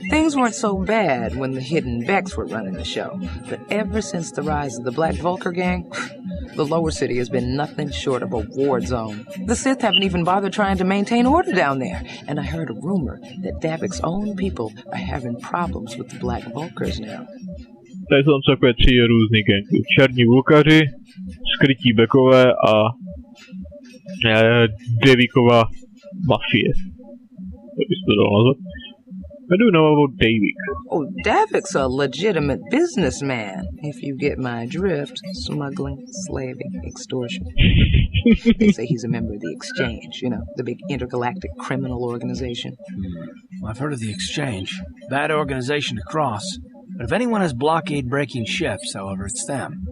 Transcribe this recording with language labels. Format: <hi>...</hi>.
<en>Things weren't so bad when the hidden Becks were running the show. But ever since the rise of the Black Vulcar gang, the lower city has been nothing short of a war zone. The Sith haven't even bothered trying to maintain order down there. And I heard a rumor that Davic's own people are having problems with the Black Vulcars now.</en> <cs>Tady jsou tam takové 3 různý gangy. Černí vulkaři, skrytí bekové a Devíková mafie. Jak bys to dal nazvat?</cs> <en>I do know about Davik. Oh, Davic's a legitimate businessman, if you get my drift. Smuggling, slaving, extortion. They say he's a member of the Exchange, you know, the big intergalactic criminal organization. Well, I've heard of the Exchange. Bad organization to cross. But if anyone has blockade-breaking ships, however, it's them.</en>